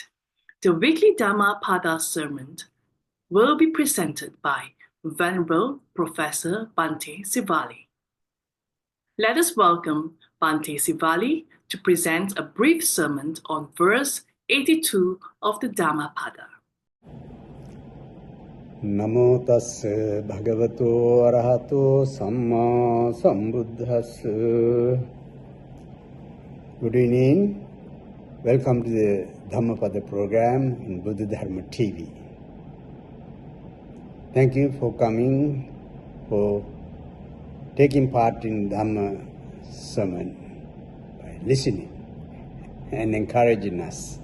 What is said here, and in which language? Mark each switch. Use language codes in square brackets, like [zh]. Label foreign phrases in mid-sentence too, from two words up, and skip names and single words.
[en] The weekly Dhammapada sermon will be presented by Venerable Professor Bhante Sivali. Let us welcome Bhante Sivali to present a brief sermon on verse 82 of the Dhammapada. [pi] Namo tassa bhagavato arahato samma sambuddhassa. [en] Good evening. Welcome to the Dhammapada program in Bdtv. Thank you for coming, for taking part in Dhamma sermon, by listening and encouraging us.